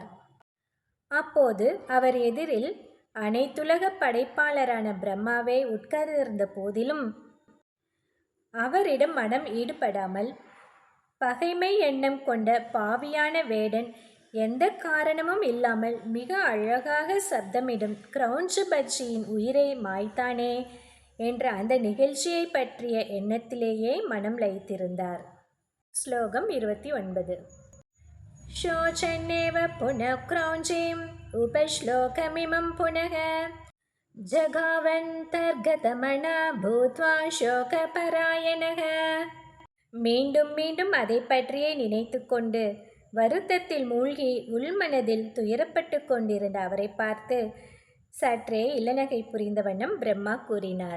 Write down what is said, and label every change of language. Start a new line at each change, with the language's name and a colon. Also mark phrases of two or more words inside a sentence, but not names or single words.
Tamil: அப்போது அவர் எதிரில் அனைத்துலக படைப்பாளரான பிரம்மாவே உட்கார்ந்திருந்த போதிலும் அவரிடம் மனம் ஈடுபடாமல் பகைமை எண்ணம் கொண்ட பாவியான வேடன் எந்த காரணமும் இல்லாமல் மிக அழகாக சப்தமிடும் கிரௌஞ்ச பட்சியின் உயிரை மாய்த்தானே என்ற அந்த நிகழ்ச்சியை பற்றிய எண்ணத்திலேயே மனம் லயித்திருந்தார். ஸ்லோகம் 29.
Sanskrit: शोचन्नेव पुनः क्रौञ्चीम् उपश्लोकमिमं पुनः जगावन्तर्गतमना भूत्वा शोकपरायणः.
Tamil: மீண்டும் மீண்டும் அதை பற்றியே நினைத்து கொண்டு வருத்தத்தில் மூழ்கி உள்மனதில் துயரப்பட்டு கொண்டிருந்த அவரை பார்த்து சற்றே இளநகை புரிந்த வண்ணம் பிரம்மா கூறினார்.